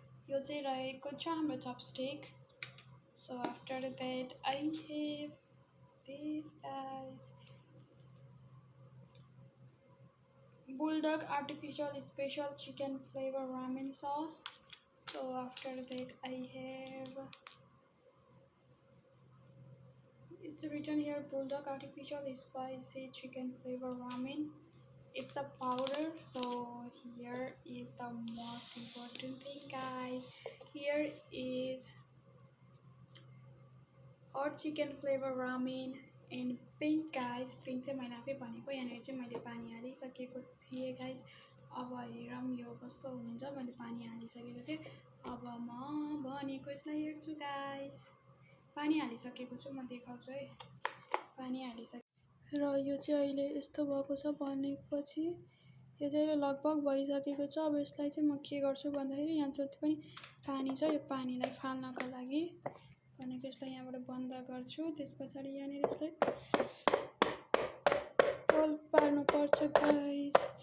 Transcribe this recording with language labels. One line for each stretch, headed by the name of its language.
Nepali: यो चाहिँ रहेको छ हाम्रो chopstick.
English: So after that I have this guys, Bulldog artificial special chicken flavor ramen sauce. So after that I have, it's written here Bulldog artificial spicy chicken flavor ramen. It's a powder. So here is the most important thing guys. Here is hot chicken flavor ramen in pink guys.
Nepali: Pink चाहिँ मैले आफै भनेको, यहाँनिर चाहिँ मैले पानी हालिसकेको थिएँ guys. अब हेरौँ यो कस्तो हुन्छ। मैले पानी हालिसकेको थिएँ। अब म भनेको यसलाई हेर्छु गाइस। पानी हालिसकेको छु, म देखाउँछु है। पानी हालिसकेँ र यो चाहिँ अहिले यस्तो भएको छ भनेपछि यो चाहिँ लगभग भइसकेको छ। अब यसलाई चाहिँ म के गर्छु भन्दाखेरि यहाँ जति पनि पानी छ यो पानीलाई फाल्नको लागि भनेको यसलाई यहाँबाट बन्द गर्छु। त्यसपछि यहाँनिर यसलाई फल पार्नुपर्छ गाइस।